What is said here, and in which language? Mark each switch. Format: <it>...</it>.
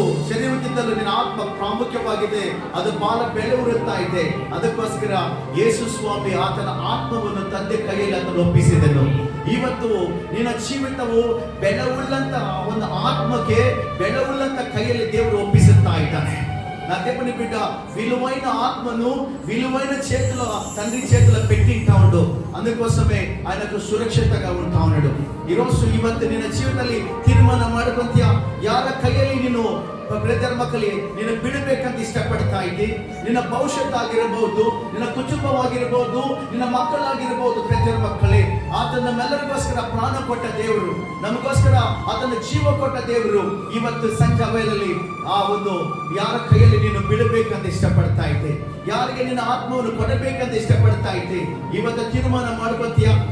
<kn>ಶರೀರಕ್ಕಿಂತಲೂ ನಿನ್ನ ಆತ್ಮ ಪ್ರಾಮುಖ್ಯವಾಗಿದೆ. ಅದು ಬಹಳ ಬೆಳೆಯುತ್ತಾ ಇದೆ. ಅದಕ್ಕೋಸ್ಕರ ಯೇಸು ಸ್ವಾಮಿ ಆತನ ಆತ್ಮವನ್ನು ತಂದೆ ಕೈಯಲ್ಲಿ ಆತನು ಒಪ್ಪಿಸಿದನು. ಇವತ್ತು ನಿನ್ನ ಜೀವಿತವು ಬೆಳೆವುಳ್ಳಂತ ಒಂದು ಆತ್ಮಕ್ಕೆ ಬೆಳೆವುಳ್ಳಂತ ಕೈಯಲ್ಲಿ ದೇವರು ಒಪ್ಪಿಸುತ್ತಾ ಇದ್ದಾನೆ.</kn> <te>నా దేవుని బిడ్డ విలువైన ఆత్మను విలువైన చేతుల తండ్రి చేతుల పెట్టింటా ఉండు. అందుకోసమే ఆయనకు ಸುರಕ್ಷಿತగా ఉంటా ఉన్నాడు.</te> <kn>ಇವತ್ತು ನಿನ್ನ ಜೀವನದಲ್ಲಿ ತೀರ್ಮಾನ ಮಾಡ್ಕೊಂತೀಯ, ಯಾರ ಕೈಯಲ್ಲಿ ನೀನು ಬ್ರದರ್ ಮಕ್ಕಳಿಗೆ ನೀನು ಬಿಡಬೇಕಂತ ಇಷ್ಟಪಡ್ತಾ ಇದ್ದಿ. ನಿನ್ನ ಭವಿಷ್ಯತ್ ಆಗಿರಬಹುದು, ನಿನ್ನ ಕುಟುಂಬವಾಗಿರಬಹುದು, ನಿನ್ನ ಮಕ್ಕಳಾಗಿರಬಹುದು. ಬ್ರದರ್ ಮಕ್ಕಳೇ, ಆತನ ನಮ್ಮೆಲ್ಲರಿಗೋಸ್ಕರ ಪ್ರಾಣ ಕೊಟ್ಟ ದೇವರು, ನಮಗೋಸ್ಕರ ಆತನ ಜೀವ ಕೊಟ್ಟ ದೇವರು ಇವತ್ತು ಸಂಜೆ ವೇಳೆಯಲ್ಲಿ ಆ ಒಂದು ಯಾರ ಕೈಯಲ್ಲಿ ನೀನು ಬಿಡಬೇಕಂತ ಇಷ್ಟಪಡ್ತಾ ಇದ್ದೆ, ಯಾರಿಗೆ ನಿನ್ನ ಆತ್ಮವನ್ನು ಕೊಡಬೇಕಂತ ಇಷ್ಟಪಡ್ತಾ ಇದ್ದೆ, ಇವತ್ತು ತೀರ್ಮಾನ ಮಾಡ್ಕೊತೀಯ.</kn>